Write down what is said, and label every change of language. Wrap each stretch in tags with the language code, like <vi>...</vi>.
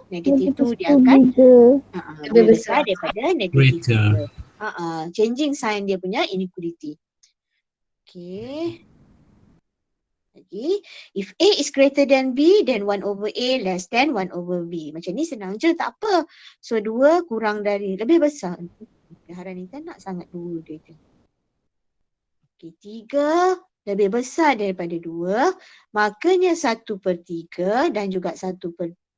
<ms>Negative 2 dia akan lebih besar daripada negative 3. Changing sign dia punya inequality. Okay.</ms> <en>Lagi, if A is greater than B, then 1 over A less than 1 over B.</en> <ms>Macam ni senang je, tak apa. So 2 kurang dari, lebih besar. Haranita nak sangat 2 dia tu. Okay, 3 lebih besar daripada 2, makanya 1/3 dan juga 1/2.</ms>